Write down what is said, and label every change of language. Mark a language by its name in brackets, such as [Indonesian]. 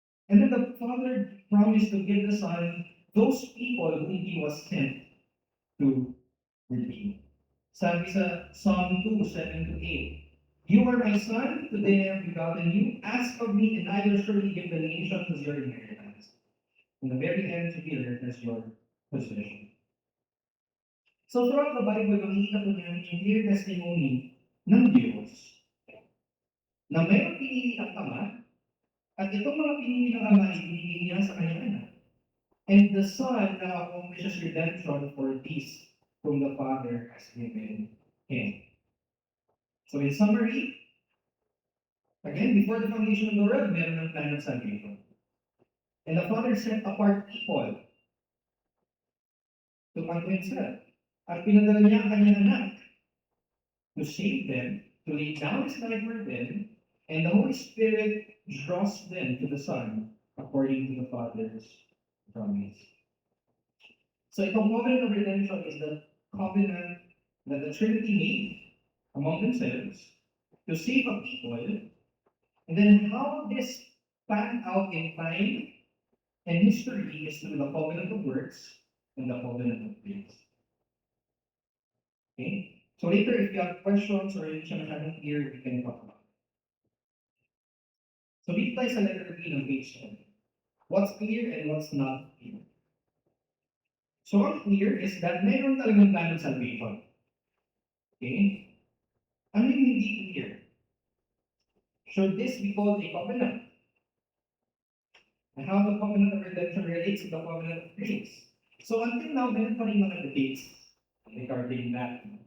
[English] And then the Father promised to give the Son those people whom he was sent to redeem. [Filipino] Sabi sa [English] Psalm 2, 7 to 8, You are my son, today I have begotten you. Ask of me, and I will surely give the nations as your inheritance, and the very ends of the earth as your possession. So throughout the Bible, [Filipino] makikita po namin yung clear testimony ng Diyos na mayroong pinili ang Ama, at itong mga pinili ng Ama ay binigay niya sa kanyang anak. [English] And the Son now accomplishes redemption for these whom the Father has given him. So in summary, again, before the foundation of the world, [Filipino] meron ng [English] plan of salvation. And the Father set apart people to come to himself. [Filipino] At pinadala niya ang kanyang anak [English] to save them, to lay down his life for them, and the Holy Spirit draws them to the Son according to the Father's promise. [Filipino] So itong [English] covenant of redemption is the covenant that the Trinity made among themselves to save a people, and then how this panned out in time and history is through the covenant of works and the covenant of grace. Okay? So later, if you have questions or [Filipino] hindi siya masyadong [English] clear, we can talk about it. [Filipino] So dito tayo sa letter B ng page 10. [English] What's clear and what's not clear? So what's clear is that [Filipino] mayroon talagang [English] plan ng salvation. Okay? [Filipino] Ano yung hindi [English] clear? Should this be called a covenant? And how the covenant of redemption relates to the covenant of grace? So until now, [Filipino] meron pa rin mga [English] debates. regarding that.